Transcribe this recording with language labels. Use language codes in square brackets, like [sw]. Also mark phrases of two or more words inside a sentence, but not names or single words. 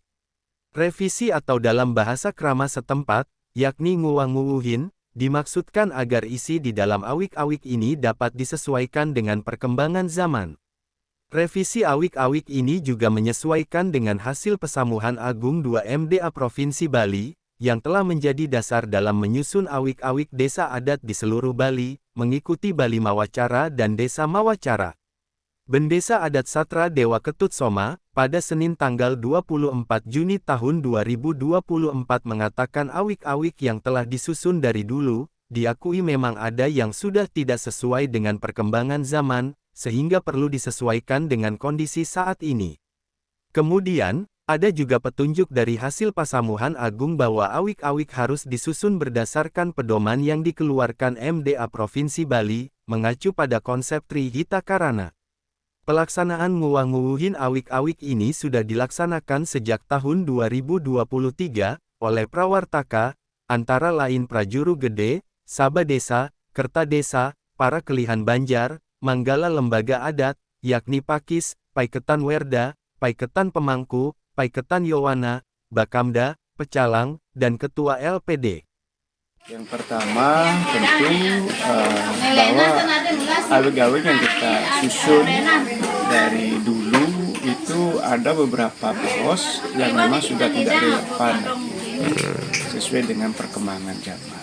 [id] Revisi atau dalam bahasa krama setempat, yakni nguwang-nguwuhin, dimaksudkan agar isi di dalam awik-awik ini dapat disesuaikan dengan perkembangan zaman. Revisi awik-awik ini juga menyesuaikan dengan hasil Pesamuhan Agung 2 MDA Provinsi Bali, yang telah menjadi dasar dalam menyusun awik-awik desa adat di seluruh Bali, mengikuti Bali Mawacara dan Desa Mawacara. Bendesa Adat Satra Dewa Ketut Soma, pada Senin tanggal 24 Juni tahun 2024 mengatakan awik-awik yang telah disusun dari dulu, diakui memang ada yang sudah tidak sesuai dengan perkembangan zaman, sehingga perlu disesuaikan dengan kondisi saat ini. Kemudian, ada juga petunjuk dari hasil Pasamuhan Agung bahwa awik-awik harus disusun berdasarkan pedoman yang dikeluarkan MDA Provinsi Bali, mengacu pada konsep Trihita Karana. Pelaksanaan nguwang-nguwuhin awik-awik ini sudah dilaksanakan sejak tahun 2023, oleh Prawartaka, antara lain Prajuru Gede, Saba Desa, Kerta Desa, para Kelihan Banjar, Manggala Lembaga Adat, yakni Pakis, Paiketan Werda, Paiketan Pemangku, Paiketan Yowana, Bakamda, Pecalang, dan Ketua LPD. Yang pertama tentu bahwa awik-awik yang kita susun dari dulu itu ada beberapa pos yang memang sudah tidak relevan sesuai dengan perkembangan zaman.